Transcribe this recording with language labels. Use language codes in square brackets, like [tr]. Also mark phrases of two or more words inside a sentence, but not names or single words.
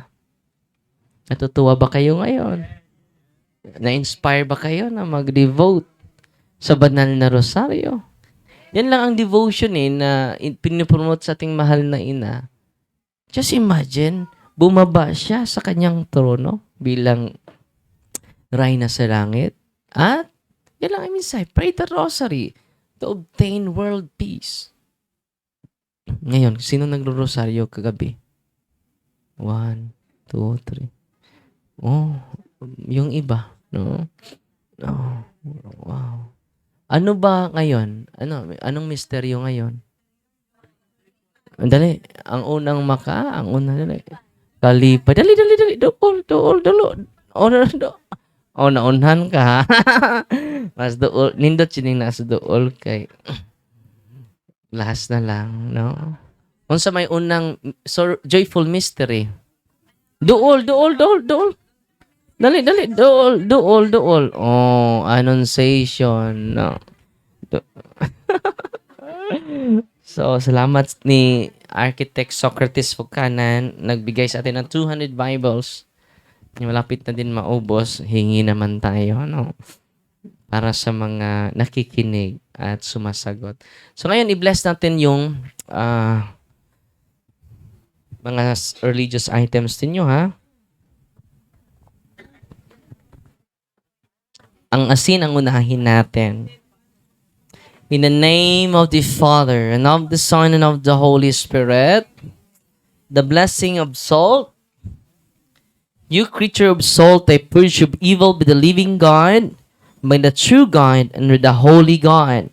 [tl] Natutuwa ba kayo ngayon? Na-inspire ba kayo na mag-devote sa banal na rosaryo? Yan lang ang devotion na pinopromote sa ating mahal na ina. [en] Just imagine, [tl] bumaba siya sa kanyang trono bilang reyna sa langit. At, yan lang ang mensahe, [en] pray the rosary to obtain world peace. [tl] Ngayon, sino nagro-rosaryo kagabi? 1, 2, 3. Oh, yung iba, no? Oh, wow. Ano ba ngayon? Anong misteryo ngayon? Dali, ang unang ang unang dali. [ceb] Kalipay. Dali. Naunhan ka, ha? Mas dool. Nindot sining nasa dool kay last na lang, no? Unsa may unang [en] joyful mystery. [ceb] Dool. Dali, dool. Oh, annunciation, no? So, salamat ni Architect Socrates Fucanan. [tl] Nagbigay sa atin ng 200 Bibles. Malapit na din maubos. Hingi naman tayo, no? Para sa mga nakikinig at sumasagot. So, ngayon, i-bless natin yung mga [en] religious items [tl] ninyo, ha? Ang asin ang unahin natin. [en] In the name of the Father, and of the Son, and of the Holy Spirit, the blessing of salt. You creature of salt, I purge of evil by the living God, by the true God, and with the holy God.